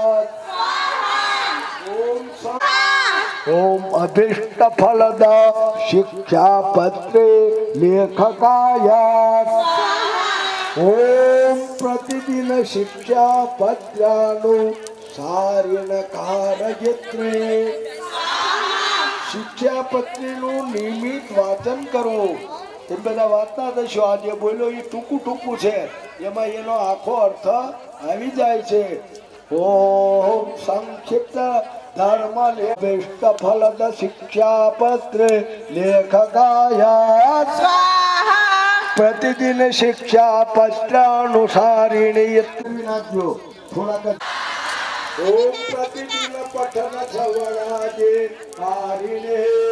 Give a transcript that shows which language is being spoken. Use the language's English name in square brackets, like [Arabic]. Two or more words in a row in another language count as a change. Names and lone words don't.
[Sanskrit] ओम अभिष्ट फलद शिक्षा पत्रे लेखकाय ओम प्रतिदिन शिक्षा पत्रानुसारिण कारयित्रे शिक्षा [Gujarati] पत्रीનું નિયમિત વાંચન કરો તમે બધા વાંચતા થશો આજે બોલ્યો એ ટૂંકું ટૂંકું છે એમાં એનો આખો અર્થ આવી જાય છે [Sanskrit] ઓમ સંક્ષિપ્ત धर्म लेष्ट फलद शिक्षा पत्र लेखकाय प्रतिदिन शिक्षा पत्रानुसारिणी थोड़ा ओम प्रतिदिन पठन श्रवणादि कारिणे